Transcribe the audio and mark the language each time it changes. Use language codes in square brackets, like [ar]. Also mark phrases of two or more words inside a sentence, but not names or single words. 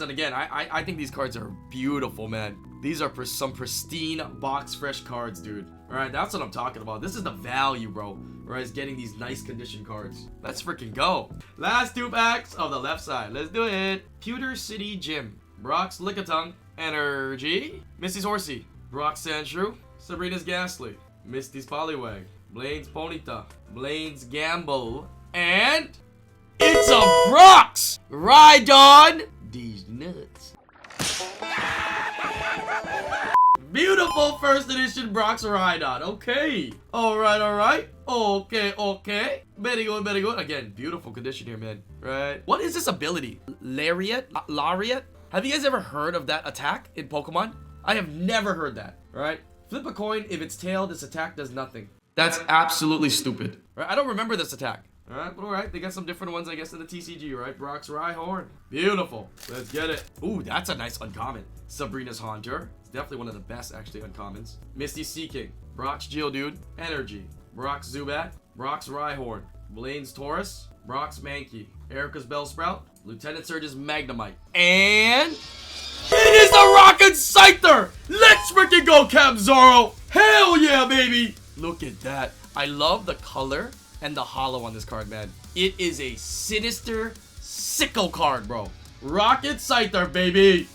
[en] And again, I think these cards are beautiful, man. These are some pristine box fresh cards, dude. Alright, that's what I'm talking about. This is the value, bro. Right, is getting these nice condition cards. Let's freaking go. Last two packs of the left side. Let's do it. Pewter City Gym. Brock's Lickitung. Energy. Misty's Horsey. Brock's Sandshrew. Sabrina's Ghastly. Misty's Poliwag. Blaine's Ponyta. Blaine's Gamble. And it's a Brock's Rhydon. These nuts. Beautiful first edition Brock's Rhydon. Okay. Alright. Okay. Very good. Again, beautiful condition here, man. Right. What is this ability? Lariat? Have you guys ever heard of that attack in Pokemon? I have never heard that. Right? Flip a coin. If it's tail, this attack does nothing. That's absolutely stupid. Right? I don't remember this attack. Alright, but alright. They got some different ones, I guess, in the TCG, right? Brock's Rhyhorn. Beautiful. Let's get it. Ooh, that's a nice uncommon. Sabrina's Haunter. It's definitely one of the best, actually, uncommons. Misty's Seaking. Brock's Geodude. Energy. Brock's Zubat. Brock's Rhyhorn. Blaine's Taurus. Brock's Mankey. Erika's Bellsprout. Lieutenant Surge's Magnemite. And it is the Rocket Scyther! Let's freaking go, Cap Zoro! Hell yeah, baby! Look at that. I love the color and the holo on this card, man. It is a sinister sicko card, bro. Rocket Scyther, baby.